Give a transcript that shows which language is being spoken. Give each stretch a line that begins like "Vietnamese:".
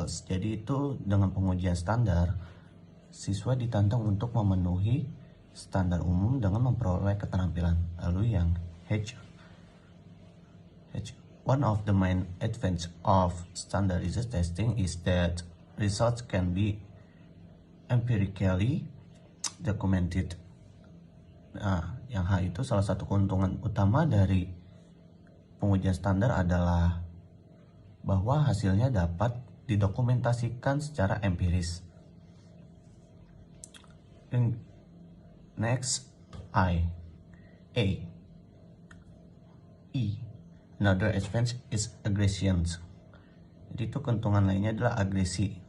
Indonesian: Jadi itu dengan pengujian standar, siswa ditantang untuk memenuhi standar umum dengan memperoleh keterampilan. Lalu yang H,
English: one of the main advantage of standardized testing is that results can be empirically documented.
Indonesian: Nah, yang H itu salah satu keuntungan utama dari pengujian standar adalah bahwa hasilnya dapat didokumentasikan secara empiris.
English: Next, A. E. Another advantage is aggression.
Indonesian: Jadi itu keuntungan lainnya adalah agresi.